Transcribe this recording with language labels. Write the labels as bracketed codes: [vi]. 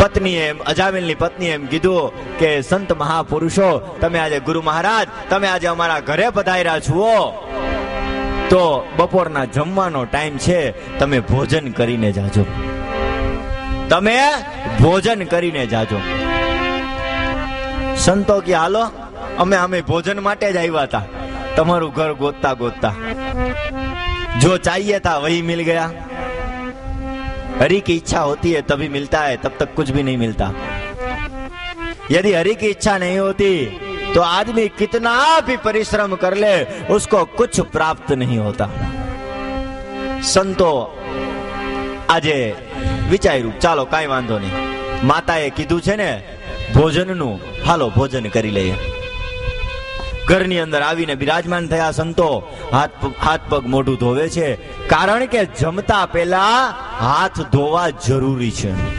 [gu] પત્નીએ અજામિલની પત્નીએ એમ કીધું કે સંત મહાપુરુષો, તમે આજે ગુરુ મહારાજ, તમે આજે અમારા ઘરે પધાર્યા છો, તો બપોરના જમવાનો ટાઈમ છે, તમે ભોજન કરીને જાજો, તમે ભોજન કરીને જાજો. સંતો કે હાલો, અમે ભોજન માટે જ આવ્યા હતા, તમારું ઘર ગોતતા ગોતતા. [hi] जो चाहिए था वही मिल गया. हरि की इच्छा होती है तभी मिलता है, तब तक कुछ भी नहीं मिलता. यदि हरि की इच्छा नहीं होती तो आदमी कितना भी परिश्रम कर ले, उसको कुछ प्राप्त नहीं होता. [gu] संतो આજે વિચાર્યું ચાલો કાંઈ વાંધો નહીં, માતાએ કીધું છે ને ભોજનનું, હાલો ભોજન કરી લઈએ. ઘરની અંદર આવીને બિરાજમાન થયા સંતો. હાથ પગ મોઢું ધોવે છે, કારણ કે જમતા પહેલા હાથ ધોવા જરૂરી છે.